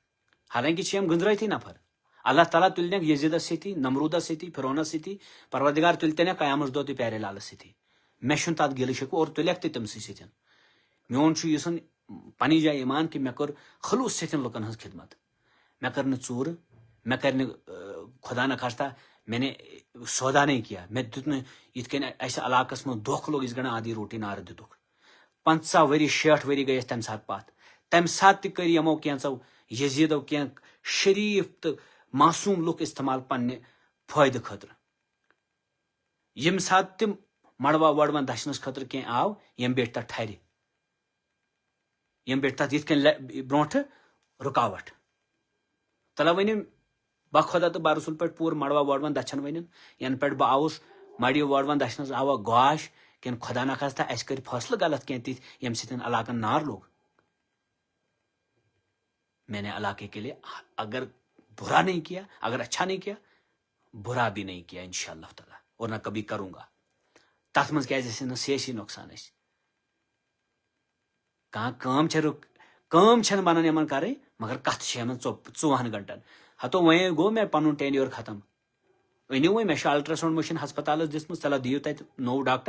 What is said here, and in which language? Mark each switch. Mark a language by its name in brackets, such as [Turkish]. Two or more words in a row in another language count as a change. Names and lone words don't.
[Kashmiri] حالانکہِ چھِ یِم گٔنٛزرٲیتھٕے نفر اللہ تعالیٰ تلنک یزیدس ستی، نمرودس ستی، فرونس ستی، پروردگار تلتنک قیامت دہ تہ پیارے لالس ستی. مے چھُنہٕ تتھ گِلہٕ شکوہ اور تُلیکھ تہِ تٔمسٕے سۭتۍ. میون چھُ یُسن پننہِ جایہِ ایمان کہ مے کٔر خلوٗص سۭتۍ لُکن ہٕنٛز خدمت. مے کٔر نہٕ ژوٗرٕ، مے کر نہٕ خدا نخواستہ [Urdu] میں نے سودا نہیں کیا. [Kashmiri] مے دیُت نہٕ یِتھ کٔنۍ اسہِ علاقس منٛز دھوکہٕ لوگ یِتھ کٔنۍ [Urdu] آدھی روٹی [Kashmiri] نارٕ دِتُکھ. 50 ؤری 60 ؤری گٔے اَسہِ تمہِ ساتہٕ پتھ. تمہِ ساتہٕ تہِ کٔرۍ یِمو کینٛژو یزیٖدو کینٛہہ شریٖف تہٕ معصوٗم لُکھ استعمال پننہِ فٲیدٕ خٲطرٕ. ییٚمہِ ساتہٕ تِم مڑوا وڑوان دچھنس خٲطرٕ کینٛہہ آو، یِم بیٹھۍ تتھ ٹھرِ، یِم بیٹھۍ تتھ یِتھ کٔنۍ برونٛٹھٕ رُکاوٹ. تلا ؤنِو بخدا تہٕ برسول پٮ۪ٹھ پوٗرٕ مڑوا وڑوان دچھن ؤنِن ینہٕ پٮ۪ٹھ بہٕ آوُس مڑِ وڑوان دچھنس آوا گاش کِنہٕ خدا نخواستہ اسہِ کٔرۍ فٲصلہٕ غلط کینٛہہ تِتھۍ ییٚمہِ سۭتۍ علاقن نار لوگ. [Urdu] میں نے علاقے کے لیے اگر برا نہیں کیا، اگر اچھا نہیں کیا، برا بھی نہیں کیا انشاءاللہ تعالیٰ، اور نہ کبھی کروں گا. [Kashmiri] تتھ منٛز کیازِ اسہِ نہٕ سیٲسی نۄقصان اسہِ کانٛہہ کٲم چھنہٕ بنان یِمن کرٕنۍ، مگر کتھ چھِ یِمن 24 گنٹن. ہتو وۄنۍ گوٚو مےٚ پنُن ٹینیور ختم. أنِو وۄنۍ مےٚ چھِ الٹراساؤنڈ مشیٖن ہسپتالس دِژمٕژ، چلو دِیِو تتہِ نوٚو ڈاکٹر.